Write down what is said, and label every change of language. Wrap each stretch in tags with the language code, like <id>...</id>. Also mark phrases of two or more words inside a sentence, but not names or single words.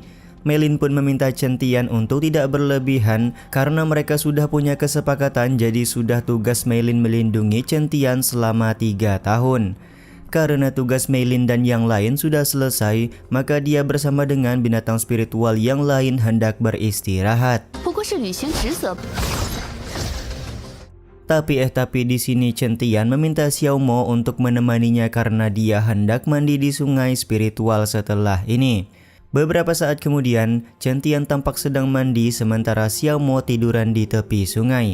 <id>Mei Lin pun meminta Chen Tian untuk tidak berlebihan karena mereka sudah punya kesepakatan, jadi sudah tugas Mei Lin melindungi Chen Tian selama 3 tahun. Karena tugas Mei Lin dan yang lain sudah selesai, maka dia bersama dengan binatang spiritual yang lain hendak beristirahat.</id> <zh>不过是履行职责。</zh> <id>Tapi di sini Chen Tian meminta Xiao Mo untuk menemaninya karena dia hendak mandi di sungai spiritual setelah ini. Beberapa saat kemudian, Chen Tian tampak sedang mandi sementara Xiao Mo tiduran di tepi sungai.</id>